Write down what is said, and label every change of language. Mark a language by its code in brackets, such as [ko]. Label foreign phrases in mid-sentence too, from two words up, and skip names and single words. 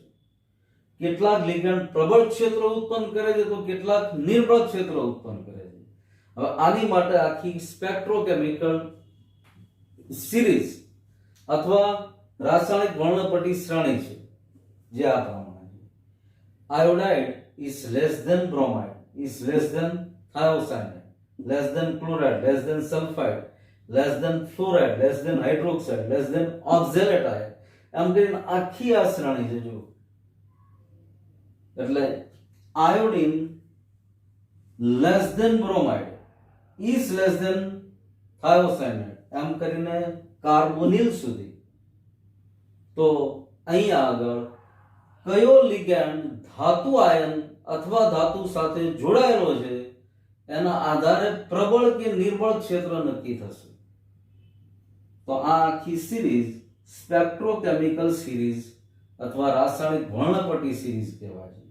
[gu] કેટલાક લિગેન્ડ પ્રબળ ક્ષેત્ર ઉત્પન્ન કરે છે તો કેટલાક નિર્બળ ક્ષેત્ર ઉત્પન્ન કરે છે. હવે આની માટે આખી [en] spectrochemical series [gu] અથવા રાસાયણિક વર્ણપટ્ટી શ્રેણી છે, જે આ પ્રમાણે છે. [en] આયોડાઇડ is less than bromide, is less than thiocyanate, less than chloride, less than sulfide, less than fluoride, less than hydroxide, less than oxalate ion. [gu] એમ કરીને આખી આ શ્રેણી છે. જો એટલે [en] iodine less than bromide, is less than thiocyanate, [gu] એમ કરીને કાર્બોનિલ સુધી. તો અહીંયા આગળ કયો લિગેન્ડ ધાતુ આયન અથવા ધાતુ સાથે જોડાયેલો છે એના આધારે પ્રબળ કે નિર્બળ ક્ષેત્ર નક્કી થશે. તો આ આખી [en] series spectrochemical series [gu] અથવા રાસાયણિક વર્ણપટ્ટી સિરીઝ કહેવાય છે.